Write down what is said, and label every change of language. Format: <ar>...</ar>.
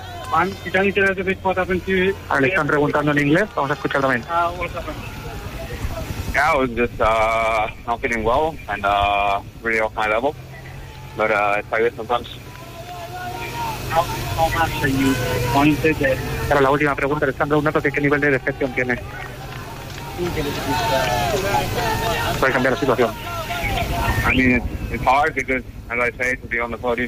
<es>Le están preguntando en inglés, vamos a escuchar también.</es> <en>Yeah, I was just not feeling well and really off my level, but it's like this sometimes. How much are you disappointed?</en> <es>Pero la última pregunta, le están preguntando qué nivel de decepción tiene. Puede cambiar la situación.</es> <en>I mean, it's hard because, as I say, to be on the podium.</en>